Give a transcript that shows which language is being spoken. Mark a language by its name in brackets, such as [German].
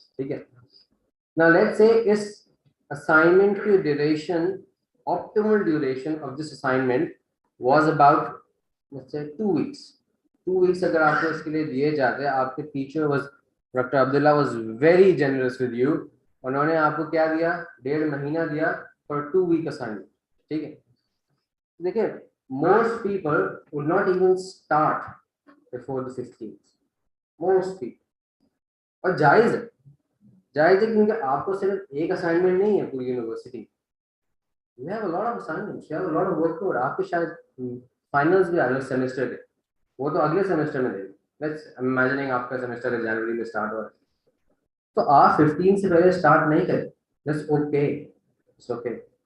[Hindi] ठीक है, [English] Now let's say इस assignment की duration, optimal duration of this assignment was about let's say 2 weeks. [Hindi] 2 weeks अगर आपको इसके लिए दिए जाते हैं, आपके teacher was doctor Abdullah [English] was very generous with you, [Hindi] उन्होंने आपको क्या दिया, 1.5 महीना दिया फॉर 2 वीक असाइनमेंट। ठीक है, देखिए [English] most people would not even start before the 15th, most people। [Hindi] और जायज है, जायज है, क्योंकि आपको सिर्फ एक असाइनमेंट नहीं है पूरी university, [English] you have a lot of assignments, you have a lot of workload। [Hindi] आपके शायद फाइनल्स भी अगले सेमेस्टर के, वो तो अगले सेमेस्टर में देंगे। लेट्स इमेजिनिंग आपका सेमेस्टर जनवरी में स्टार्ट हो रहा है, तो आप 15 से पहले स्टार्ट नहीं करें, [English] That's okay, it's okay.